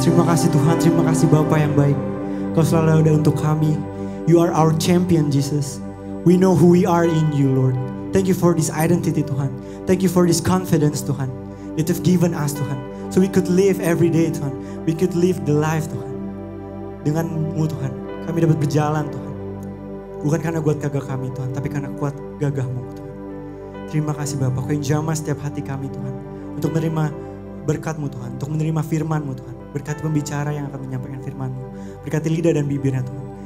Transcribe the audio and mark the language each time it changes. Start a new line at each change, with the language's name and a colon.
Indonesian: Terima kasih Tuhan, terima kasih Bapa yang baik. Kau selalu ada untuk kami.
English: You are our champion Jesus. We know who we are in you Lord. Thank you for this identity Tuhan. Thank you for this confidence Tuhan that you've given us Tuhan. So we could live every day Tuhan. We could live the life Tuhan.
Indonesian: Dengan-Mu Tuhan, kami dapat berjalan Tuhan. Bukan karena kuat gagah kami Tuhan, tapi karena kuat gagah-Mu Tuhan. Terima kasih Bapa, Kau yang jamah setiap hati kami Tuhan. Untuk menerima berkat-Mu Tuhan, untuk menerima firman-Mu Tuhan. Berkati pembicara yang akan menyampaikan firman-Mu. Berkati lidah dan bibirnya Tuhan.